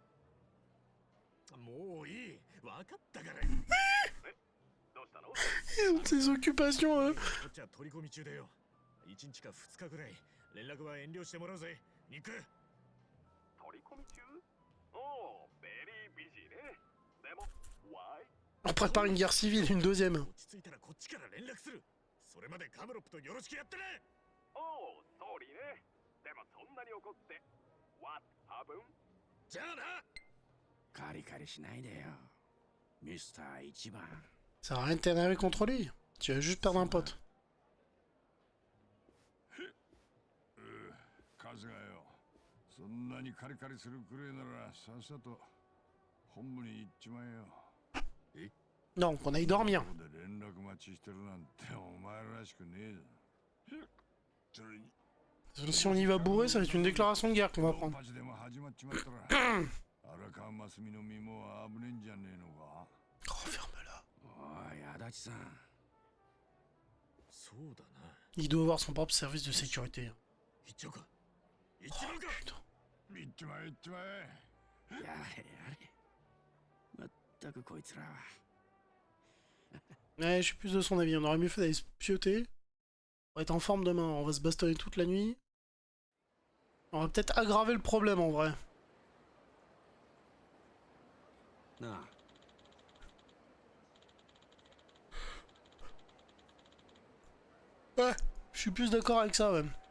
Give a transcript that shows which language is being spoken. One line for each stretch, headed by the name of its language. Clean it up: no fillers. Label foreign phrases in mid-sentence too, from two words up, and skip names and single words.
Japanese: もういい、わかったから。どうしたの？
French: Ses occupations,
Japanese: こっちは取り込み中だよ。1日か2日ぐらい連絡は遠慮してもらうぜ、ニック。取り込み中？おお、
English: very busy
Japanese: ね。でも、why？
French: On prépare une guerre civile, une deuxième.
Japanese: 落ち着いたらこっちから連絡する。それまでカムロップとよろしくやってね。おお、ソーリーね。でもそんなに怒って。
English: What happened？
Japanese: じゃあな。カリカリしないでよ、ミスター一番。
French: Ça n'a rien de t'énerver contre lui. Tu vas juste perdre un pote.
Japanese: カズがよ、そんなにカリカリするくらいならさっさと本部に行っちまえよ。
French: Non, qu'on aille dormir.
Japanese: ここで連絡待ちしてるなんてお前らしくねえぞ。それに
French: Si on y va bourré, ça va être une déclaration de guerre qu'on va
Japanese: ドン
French: prendre.
Japanese: パチでも始まっちまったら荒川真澄の身も危ねえんじゃねえのか。
French: Oh, ferme-la.
Japanese: おい足立さん、そうだな。
French: Il doit avoir son propre service de sécurité.
Japanese: 行っちゃうか。行っちまうか。
French: Putain.
Japanese: 行っちまえ行っちまえ。やれやれ。まったくこいつらは。
French: Ouais, je suis plus de son avis. On aurait mieux fait d'aller se pioter. On va être en forme demain. On va se bastonner toute la nuit. On va peut-être aggraver le problème en vrai.
Japanese: なあ、
French: Ouais, je suis plus d'accord avec ça, ouais.